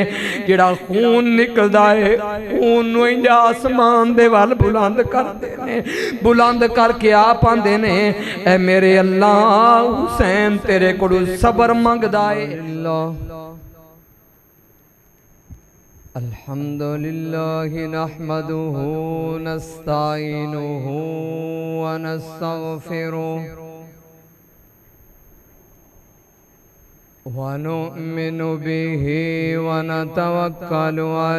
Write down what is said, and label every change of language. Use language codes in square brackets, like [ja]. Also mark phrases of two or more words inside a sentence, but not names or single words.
[pa] جیہڑا خون نکلدا ہے خون نوں اینج آسمان دے ول بلند کر دینے، بلند کرکے آپ آندے نے اے میرے اللہ حسین تیرے کولوں صبر منگدا ہے. [ar] الحمد لله نحمده نستعينه ونستغفره ونؤمن به ونتوكل